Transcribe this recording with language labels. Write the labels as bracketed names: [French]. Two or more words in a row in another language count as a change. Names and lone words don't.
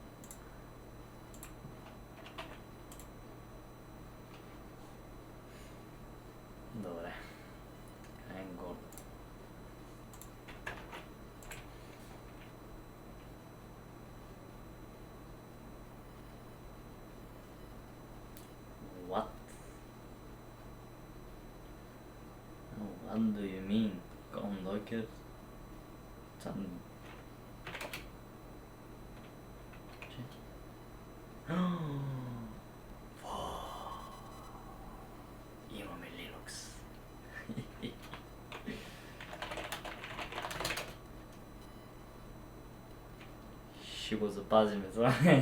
[Bulgarian] Добре. Гордо. [English] What? What do you mean? Con Docker? [Bulgarian] Имаме Linux. Ще го запазим това.